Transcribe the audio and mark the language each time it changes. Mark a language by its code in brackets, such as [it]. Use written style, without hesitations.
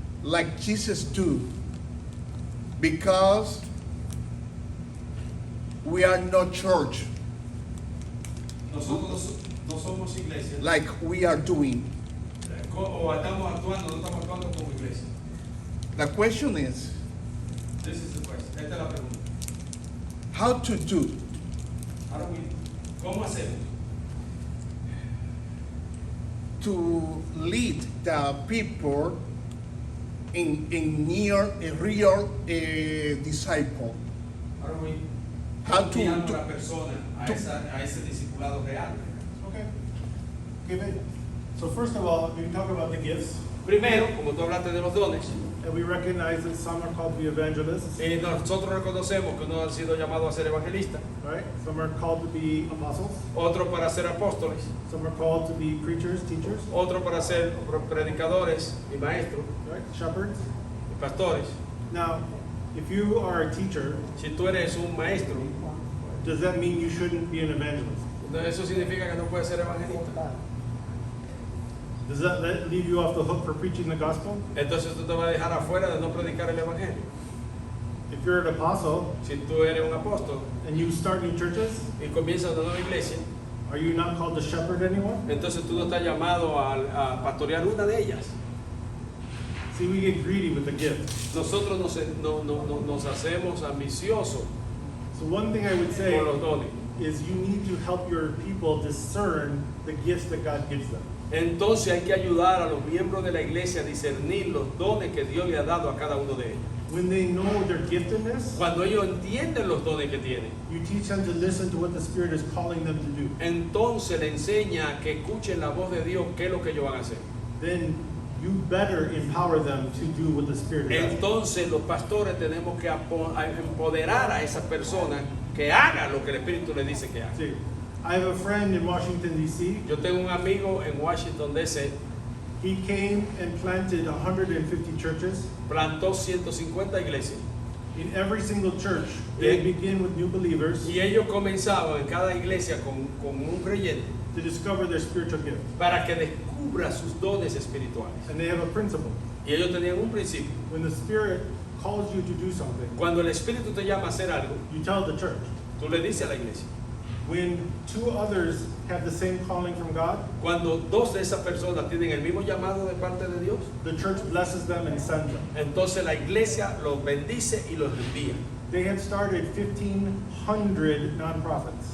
[en] like Jesus do, because we are not church [es] Nosotros no somos iglesia. [en] like we are doing. [es] O estamos actuando, no estamos actuando como iglesia. [en] The question is This is the question. [es] Esta es la pregunta. [en] how to do [es] Ahora mismo, ¿cómo hacemos [en] to lead the people in near a real disciple. [es] Ahora voy [en] how [es] guiando a [en] to [es] la persona a ese discipulado real. [en] Okay. Okay, babe. So first of all, we talk about the gifts, [es] Primero, como tú hablaste de los dones, [en] and we recognize that some are called to be evangelists, [es] nosotros reconocemos que uno ha sido llamado a ser evangelista, [en] right? Some are called to be apostles, [es] otro para ser apóstoles, [en] some are called to be preachers, teachers, [es] otro para ser predicadores y maestros [en] right? Shepherds. [es] y pastores. [en] Now, if you are a teacher, [es] Si tú eres un maestro, [en] does that mean you shouldn't be an evangelist? [es] eso significa que no puedes ser evangelista. [en] Does that leave you off the hook for preaching the gospel? [es] Entonces tú te vas a dejar afuera de no predicar el evangelio. [en] If you're an apostle [es] Si tú eres un apóstol [en] and you start new churches, [es] y comienzas una nueva iglesia, [en] are you not called to shepherd anymore? [es] entonces tú no estás llamado a pastorear una de ellas. [en] See, we get greedy with the gift. [es] Nosotros nos hacemos ambiciosos [en] So one thing I would say [es] por los dones. [en] is you need to help your people discern the gifts that God gives them. [es] Entonces hay que ayudar a los miembros de la iglesia a discernir los dones que Dios le ha dado a cada uno de ellos. [en] When they know their giftedness, [es] Cuando ellos entienden los dones que tienen, [en] you teach them to listen to what the Spirit is calling them to do. [es] entonces le enseña que escuchen la voz de Dios, qué es lo que ellos van a hacer. [en] Then you better empower them to do what the Spirit is asking. [es] Entonces los pastores tenemos que empoderar a esas personas que hagan lo que el Espíritu les dice que hagan. [en] See, I have a friend in Washington, D.C. [es] Yo tengo un amigo en Washington DC, [en] He came and planted 150 churches. [es] plantó 150 iglesias [en] In every single church, they begin with new believers [es] y ellos comenzaban en cada iglesia con un creyente [en] to discover their spiritual gift. [es] para que descubra sus dones espirituales. [en] And they have a principle. [es] Y ellos tenían un principio. [en] When the Spirit calls you to do something, [es] Cuando el Espíritu te llama a hacer algo, [en] you tell the church. [es] tú le dices a la iglesia. [en] When two others have the same calling from God, [es] Cuando dos de esas personas tienen el mismo llamado de parte de Dios, [en] the church blesses them and sends them. [es] entonces la iglesia los bendice y los envía. [en] They had started 1,500 nonprofits.